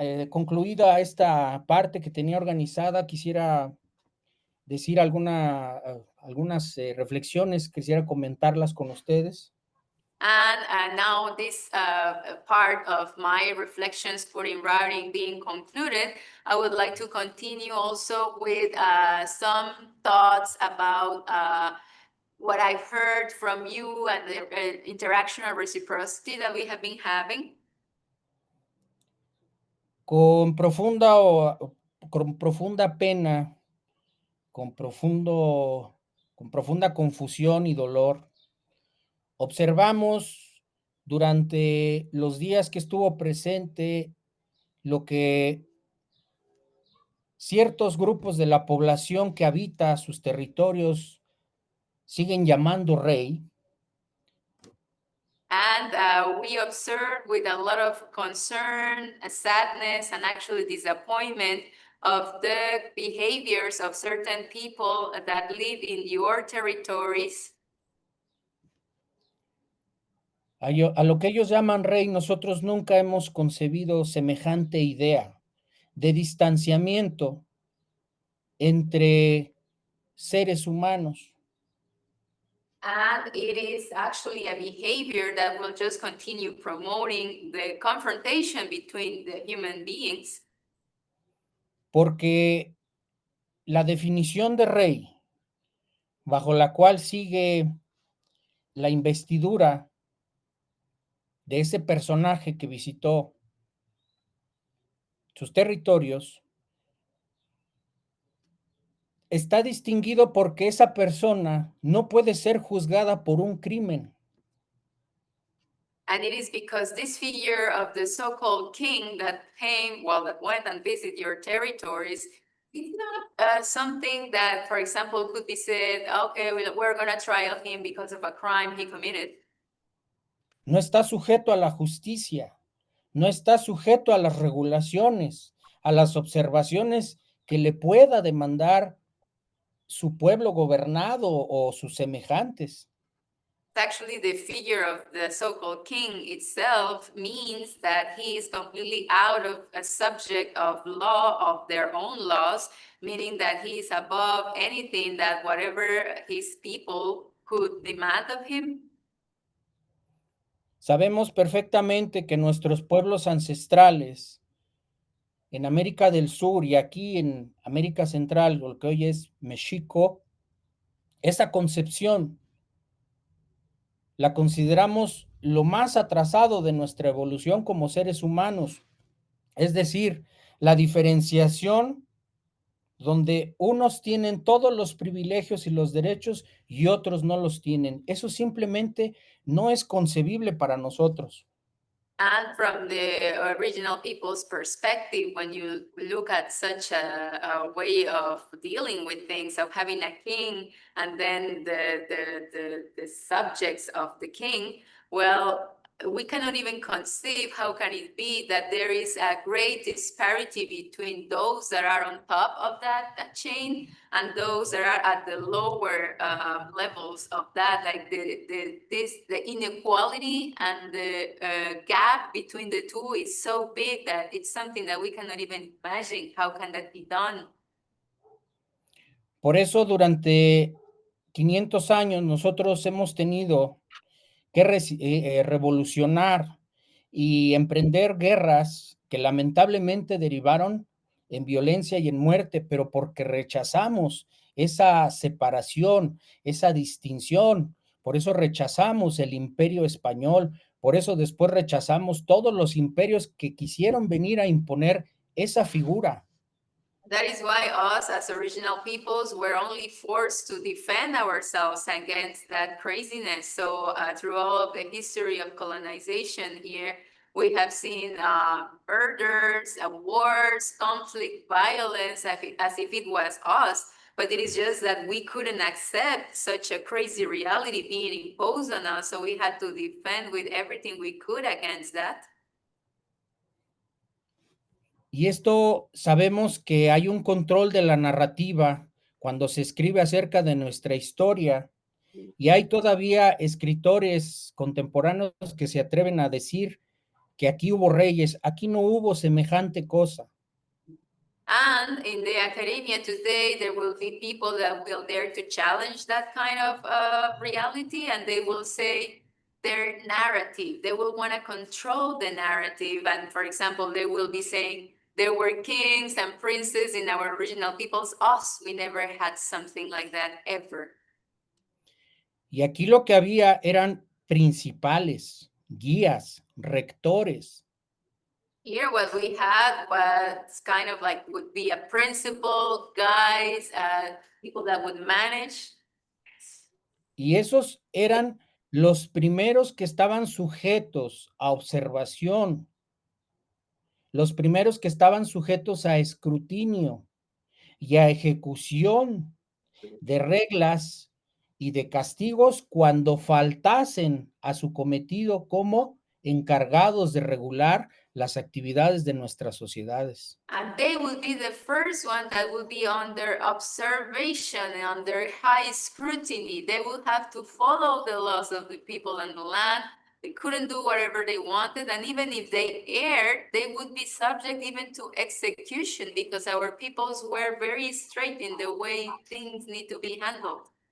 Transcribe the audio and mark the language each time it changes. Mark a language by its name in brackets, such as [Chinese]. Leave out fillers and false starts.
[Spanish] Concluida esta parte que tenía organizada, quisiera decir algunas reflexiones, quisiera comentarlas con ustedes. [English] And now this part of my reflections for in writing being concluded, I would like to continue also with some thoughts about what I've heard from you and the interaction and reciprocity that we have been having. [Spanish] Con profunda pena, con profunda confusión y dolor, observamos durante los días que estuvo presente lo que ciertos grupos de la población que habita sus territorios siguen llamando rey. [English] And we observed with a lot of concern, sadness, and actually disappointment of the behaviors of certain people that live in your territories. [Spanish] A lo que ellos llaman rey, nosotros nunca hemos concebido semejante idea de distanciamiento entre seres humanos. [English] And it is actually a behavior that will just continue promoting the confrontation between the human beings. [Spanish] Porque la definición de rey, bajo la cual sigue la investidura de ese personaje que visitó sus territorios, está distinguido porque esa persona no puede ser juzgada por un crimen. [English] And it is because this figure of the so-called king that came, well, that went and visited your territories, it's not something that, for example, could be said, okay, we're going to trial him because of a crime he committed. [Spanish] No está sujeto a la justicia, no está sujeto a las regulaciones, a las observaciones que le pueda demandar su pueblo gobernado o sus semejantes. [English] Actually, the figure of the so-called king itself means that he is completely out of a subject of law, of their own laws, meaning that he is above anything that whatever his people could demand of him. [Spanish] Sabemos perfectamente que nuestros pueblos ancestrales en América del Sur y aquí en América Central, lo que hoy es México, esa concepción la consideramos lo más atrasado de nuestra evolución como seres humanos. Es decir, la diferenciación donde unos tienen todos los privilegios y los derechos y otros no los tienen. Eso simplemente no es concebible para nosotros. [English] And from the original people's perspective, when you look at such a way of dealing with things, of having a king and then the subjects of the king, well, we cannot even conceive how can it be that there is a great disparity between those that are on top of that chain and those that are at the lower levels of that, like the inequality and the gap between the two is so big that it's something that we cannot even imagine. How can that be done? [Spanish] Por eso durante 500 años nosotros hemos tenido que revolucionar y emprender guerras que lamentablemente derivaron en violencia y en muerte, pero porque rechazamos esa separación, esa distinción. Por eso rechazamos el imperio español, por eso después rechazamos todos los imperios que quisieron venir a imponer esa figura. [English] That is why us as original peoples were only forced to defend ourselves against that craziness. So through all of the history of colonization here, we have seen murders, wars, conflict, violence, as if it was us. But it is just that we couldn't accept such a crazy reality being imposed on us. So we had to defend with everything we could against that. [Spanish] Y esto sabemos que hay un control de la narrativa cuando se escribe acerca de nuestra historia, y hay todavía escritores contemporáneos que se atreven a decir que aquí hubo reyes, aquí no hubo semejante cosa. [English] And in the academia today, there will be people that will dare to challenge that kind of reality, and they will say their narrative. They will want to control the narrative. And for example, they will be saying there were kings and princes in our original peoples. Us, we never had something like that ever. [Spanish] Y aquí lo que había eran principales, guías, rectores. [English] Here, what we had was kind of like would be a principal, guys, people that would manage. [Spanish] Y esos eran los primeros que estaban sujetos a observación, los primeros que estaban sujetos a escrutinio y a ejecución de reglas y de castigos cuando faltasen a su cometido como encargados de regular las actividades de nuestras sociedades. [English] And they will be the first one that will be under observation and under high scrutiny. They will have to follow the laws of the people and the land. They couldn't do whatever they wanted. And even if they erred, they would be subject even to execution because our peoples were very straight in the way things need to be handled.